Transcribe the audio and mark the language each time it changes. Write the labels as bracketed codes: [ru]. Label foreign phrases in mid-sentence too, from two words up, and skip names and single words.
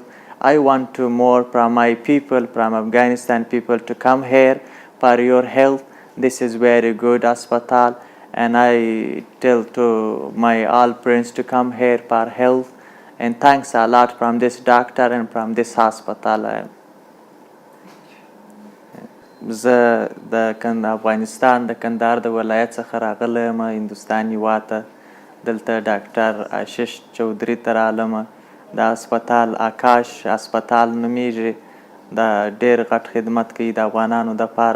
[en] I want to more from my people, from Afghanistan people, to come here for your health. This is very good hospital, and I tell to my all friends to come here for health. And thanks a lot from this doctor and from this hospital. [ps] زه د افغانستان د کندهار د ولایت څخه راغلی یم هندوستان هېواد ته. دلته ډاکټر آشیش چودھري ته رالم. دا هسپتال آکاش هسپتال نومیږي. دا ډېر غټ خدمت کوي د افغانانو دپاره.